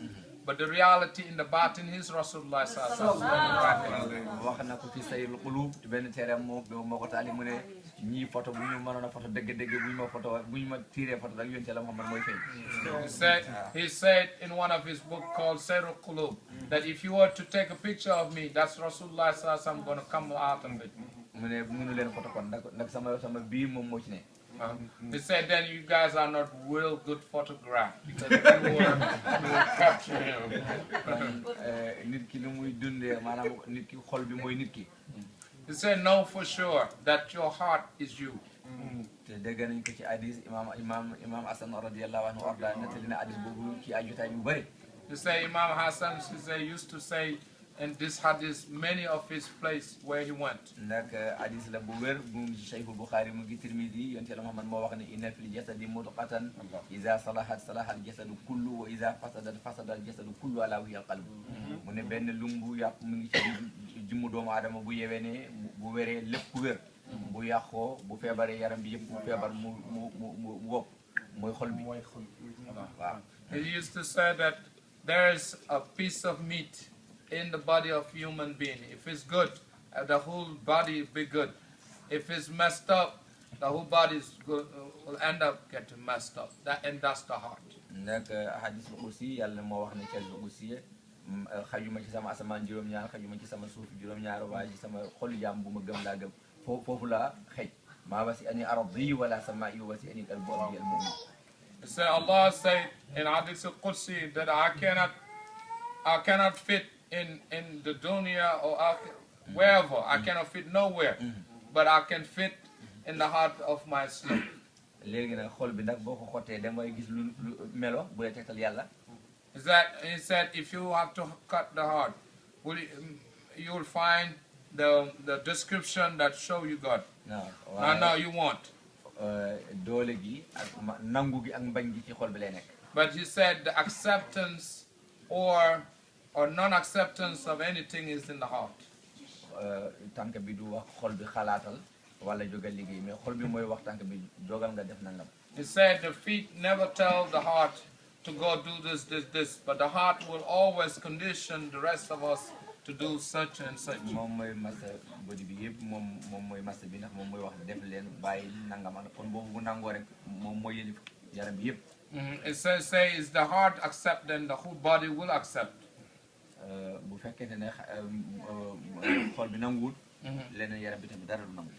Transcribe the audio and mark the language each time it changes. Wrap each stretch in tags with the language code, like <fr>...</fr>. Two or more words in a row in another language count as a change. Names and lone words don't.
<en>But the reality in the batin is Rasulullah</en> <ar>صلى الله عليه وسلم.</ar> <wo>Wax na ko ci sayul qulub benn téere moo ko taali mu ne ñii photo bu ñu mënoon a photo dëgg-dëgg bu ñu ma photo bu ñu ma tiré photo rek yonent la Muhammad mooy feeñ.</wo> <en>He said in one of his books called Sayrul Qulub that if you were to take a picture of me, that's Rasulullah</en> <ar>صلى الله عليه وسلم</ar> <en>going to come out of it.</en> <wo>Mu ne mënu leen photo kon nag sama biir moom moo ci ne.</wo> <en>He said then you guys are not real good photograph because you will capture him.</en> <wo>Nit ki lu muy dundee maanaam nit ki xol bi mooy nit ki.</wo> <en>He said know for sure that your heart is you.</en> <wo>Te dégg nañ ko ci hadis imam Hassan</wo> <ar>رضي الله عنه</ar> <wo>arda nettali na hadis boobu ci ay jotaay yu bëri.</wo> <en>He said Imam Hassan used to say in this hadith many of his place where he went.</en> <wo>Nak hadis la bu wér bu Shaykh Bukhari mu ngi Tirmidhi yonent Yàlla Muhammad moo wax ne</wo> <ar>إن في الجسد مضغة إذا صلحت صلح الجسد كله وإذا فسدت فسد الجسد كله ألا وهي القلب.</ar> <wo>Mu ne benn lumbu yàpp mu ngi ci jëmmu doomu aadama bu yewee bu wéree lépp ku wér bu yàqoo bu feebaree yaram bi yëpp bu feebar mu wopp mooy xol bi. Waaw.</wo> <en>He used to say that there is a piece of meat in the body of human being. If it's good, the whole body will be good. If it's messed up, the whole body will end up getting messed up. And that's the heart.</en> <wo>Nak hadis Qudsi Yàlla moo wax ne ci Qudsi xajuma ci sama asamaan juróom-ñaar xajuma ci sama suuf juróom-ñaar waaye ci sama xolu jaam bu ma gëm laa gëm foofu laa xëj</wo> <ar>ما وسعني أرضي ولا سمائي وسعني قلب المؤمن.</ar> <en>So Allah said in hadith Qudsi that I cannot fit in the dunya or wherever. I cannot fit nowhere, but I can fit in the heart of my slave.</en> <wo>Léegi nag xol bi nag boo ko xottee damay gis lu melo bu la tegtal Yàlla.</wo> <en>Is that he said if you have to cut the heart, you will find the description that show you God. No, you won't.</en> <wo>Doole gi ak nangu gi ak mbañ gi ci xol bi lay nekk.</wo> <en>But he said the acceptance or non-acceptance of anything is in the heart.</en> <wo>Tànk bi du wax xol bi xalaatal wala jógal liggéey mais xol bi mooy wax tànk bi jógal nga def nangam.</wo> <en>He said the feet never tell the heart to go do this, but the heart will always condition the rest of us to do such and such.</en> <wo>Moom mooy massa body bi yëpp moom mooy massa bi ndax moom mooy wax def leen bàyyi nangam ak kon boobu bu nangoo rek moom mooy yëlif yaram bi yëpp.</wo> <en>It says is the heart accept, then the whole body will accept.</en> <wo>Bu fekkee ne xol bi nanguwul leneen yaram bi tamit dara du nangu.</wo>